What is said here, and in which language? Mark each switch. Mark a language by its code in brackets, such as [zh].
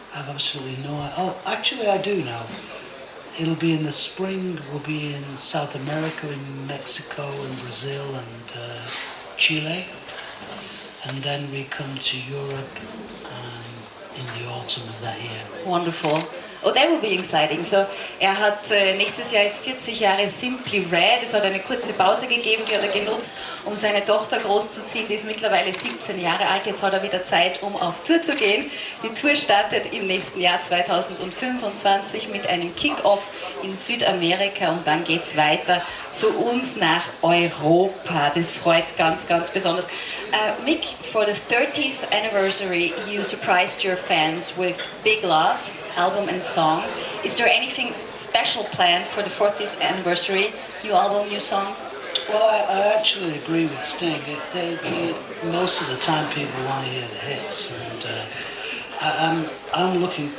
[en] I've absolutely no idea. Oh, actually I do know. It'll be in the spring. We'll be in South America, in Mexico and Brazil and Chile. And then we come to Europe in the autumn of that year. Wonderful. Oh, that will be exciting. [de] So, er hat nächstes Jahr ist 40 Jahre Simply Red. Es hat eine kurze Pause gegeben, die hat er genutzt, um seine Tochter großzuziehen. Die ist mittlerweile 17 Jahre alt. Jetzt hat er wieder Zeit, um auf Tour zu gehen. Die Tour startet im nächsten Jahr 2025 mit einem Kick-Off in Südamerika und dann geht es weiter zu uns nach Europa. Das freut ganz, ganz besonders. [en] Mick, for the 30th anniversary, you surprised your fans with Big Love album and song. Is there anything special planned for the 40th anniversary? New album, new song? Well, I actually agree with Sting. Most of the time people want to hear the hits, and I'm looking.